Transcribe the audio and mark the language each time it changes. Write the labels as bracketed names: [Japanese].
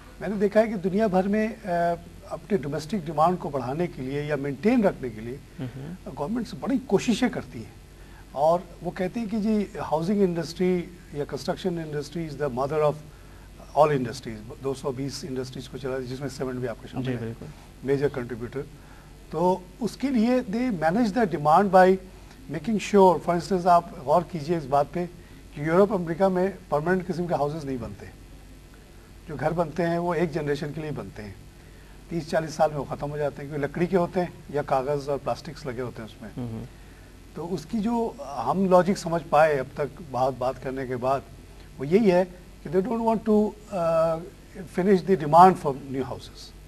[Urdu] میں نے دیکھا ہے کہ دنیا بھر میں اپنے ڈومیسٹک ڈیمانڈ کو بڑھانے کے لیے یا مینٹین رکھنے کے لیے گورنمنٹس بڑی کوششیں کرتی ہیں اور وہ کہتے ہیں کہ جی [English] Housing industry یا construction industry is the mother of all industries. [Urdu] 220 industries کو چلا جس میں سیمنٹ بھی آپ کے شامل ہے میجر کنٹریبیوٹر. تو اس کے لیے [English] They manage the demand by making sure. [Urdu] For instance آپ غور کیجئے اس بات پہ کہ یورپ امریکہ میں پرماننٹ قسم کے ہاؤسز نہیں بنتے. جو گھر بنتے ہیں وہ ایک جنریشن کے لیے بنتے ہیں. 30-40 سال میں وہ ختم ہو جاتے ہیں کیونکہ لکڑی کے ہوتے ہیں یا کاغذ اور پلاسٹکس لگے ہوتے ہیں اس میں. تو اس کی جو ہم لاجک سمجھ پائے اب تک بات کرنے کے بعد وہ یہی ہے کہ [English] They don't want to finish the demand for new houses.